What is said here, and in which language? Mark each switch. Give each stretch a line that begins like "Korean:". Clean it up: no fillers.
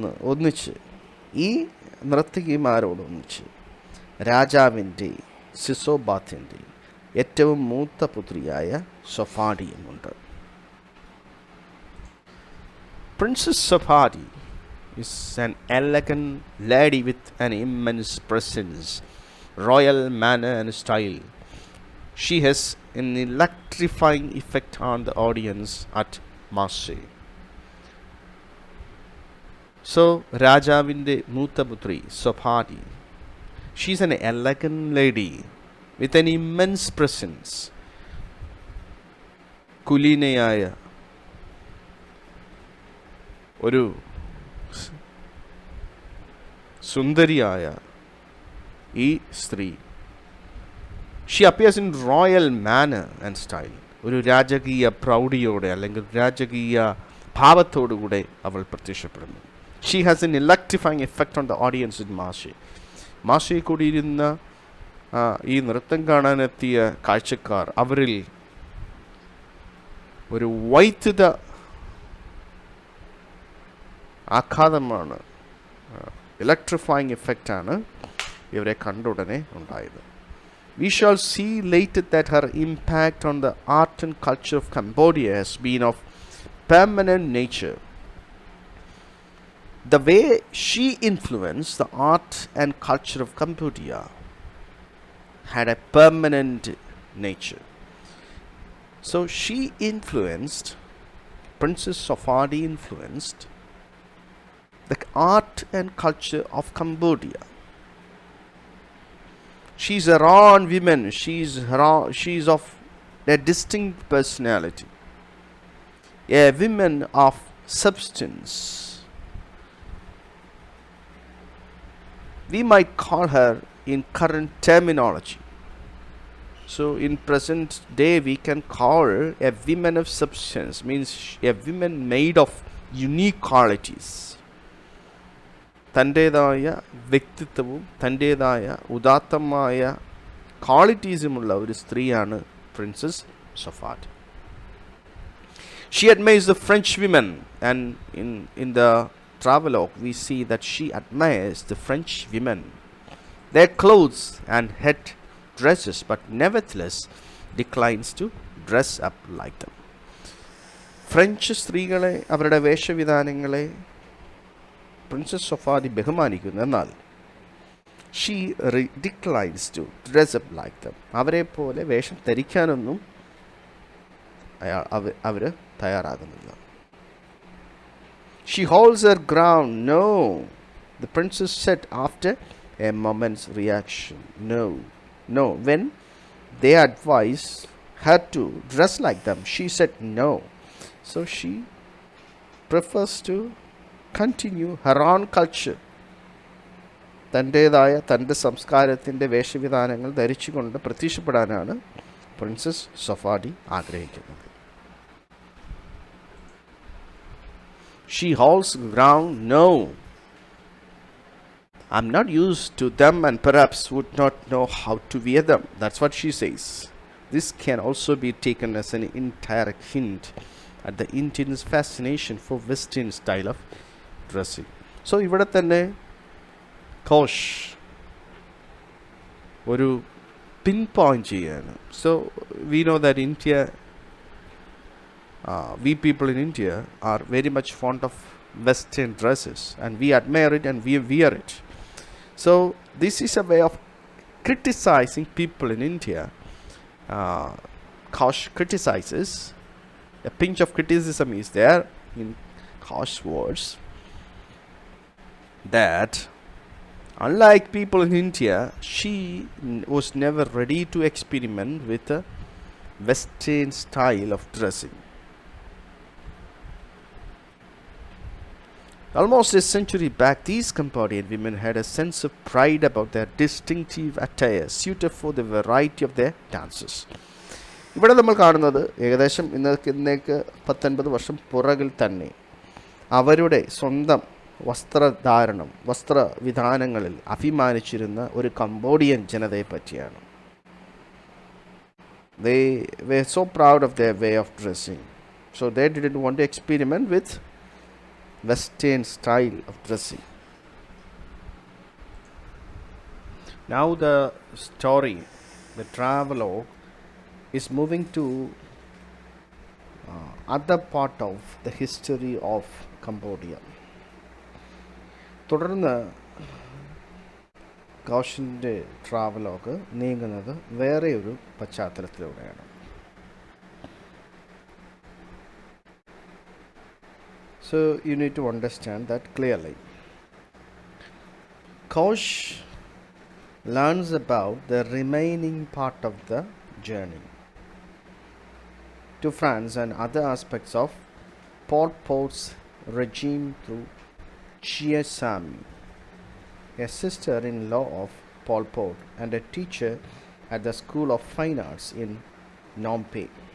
Malayalam: ഒന്നിച്ച് ഈ നർത്തകിമാരോടൊന്നിച്ച് രാജാവിൻ്റെ സിസോബാത്തിൻ്റെ ഏറ്റവും മൂത്ത പുത്രിയായ സൊഫാഡിയുമുണ്ട്.
English: Princess Sapadi is an elegant lady with an immense presence, royal manner and style. She has an electrifying effect on the audience at Marseille. So,
Malayalam: രാജാവിൻ്റെ മൂത്തപുത്രി സൊഫാഡി,
English: she is an elegant lady with an immense presence.
Malayalam: കുലീനയായ ഒരു സുന്ദരിയായ ഈ സ്ത്രീ,
English: She appears in royal manner and style.
Malayalam: ഒരു രാജകീയ പ്രൗഢിയോടെ അല്ലെങ്കിൽ രാജകീയ ഭാവത്തോടുകൂടെ അവൾ പ്രത്യക്ഷപ്പെടുന്നു.
English: She has an electrifying effect on the audience in Marche.
Malayalam: മാർഷയിൽ കൂടിയിരുന്ന ഈ നൃത്തം കാണാനെത്തിയ കാഴ്ചക്കാർ, അവരിൽ ഒരു വൈദ്യുത ആഘാതമാണ്, ഇലക്ട്രിഫൈങ് എഫക്റ്റാണ് ഇവരെ കണ്ട ഉടനെ ഉണ്ടായത്.
English: We shall see later that her impact on the art and culture of Cambodia has been of permanent nature. The way she influenced the art and culture of Cambodia had a permanent nature. So she influenced, Princess Safadi influenced the art and culture of Cambodia. She's a raw woman. She's of a distinct personality, a woman of substance. We might call her in current terminology. So in present day we can call her a woman of substance, means a woman made of unique qualities.
Malayalam: തൻ്റേതായ വ്യക്തിത്വവും തൻ്റേതായ ഉദാത്തമായ ക്വാളിറ്റീസുമുള്ള ഒരു സ്ത്രീയാണ് princess Safad.
English: She admires the French women, and in the travelogue we see that she admires the French women, their clothes and head dresses, but nevertheless declines to dress up like them.
Malayalam: French സ്ത്രീകളെ, അവരുടെ വേഷവിധാനങ്ങളെ princess Safadi ബഹുമാനിക്കുന്നു, എന്നാൽ
English: She declines to dress up like them.
Malayalam: അവരെ പോലെ വേഷം ധരിക്കാനൊന്നും അവർ തയ്യാറാകുന്നില്ല.
English: She holds her ground. No, the princess said after a moment's reaction. No. When they advised her to dress like them, she said no. So she prefers to continue her own culture.
Malayalam: തൻ്റേതായ തൻ്റെ സംസ്കാരത്തിൻ്റെ വേഷവിധാനങ്ങൾ ധരിച്ചുകൊണ്ട് പ്രത്യക്ഷപ്പെടാനാണ് princess Safadi ആഗ്രഹിക്കുന്നത്.
English: She holds ground. No, I'm not used to them and perhaps would not know how to wear them. That's what she says. This can also be taken as an indirect hint at the Indians' fascination for Western style of dressing.
Malayalam: So ഇവിടെ തന്നെ കോഷ് ഒരു pin point ചെയ്യാണ്.
English: So we know that India, we people in India are very much fond of Western dresses and we admire it and we wear it. So this is a way of criticizing people in India. Kosh criticizes. A pinch of criticism is there in Kosh's words, that unlike people in India, she was never ready to experiment with a Western style of dressing. Almost a century back, these Cambodian women had a sense of pride about their distinctive attire suited for the variety of their dances.
Malayalam: ഇവിടെ നമ്മൾ കാണുന്നത് ഏകദേശം ഇന്നേക്ക് 19 വർഷം പുറകിൽ തന്നെ അവരുടെ സ്വന്തം വസ്ത്രധാരണം, വസ്ത്രവിധാനങ്ങളിൽ അഭിമാനിച്ചിരുന്ന ഒരു കംബോഡിയൻ ജനതയെ പറ്റിയാണ്.
English: They were so proud of their way of dressing, so they didn't want to experiment with Western style of dressing. Now the story, the travelogue, is moving to other part of the history of Cambodia.
Malayalam: തുടർന്ന് കോഷിൻ്റെ travelogue നീങ്ങുന്നത് വേറെ ഒരു പശ്ചാത്തലത്തിലൂടെയാണ്.
English: So you need to understand that clearly. Kosh learns about the remaining part of the journey to France and other aspects of Pol Pot's regime through Chia Sami, a sister-in-law of Pol Pot and a teacher at the School of Fine Arts in Phnom Penh.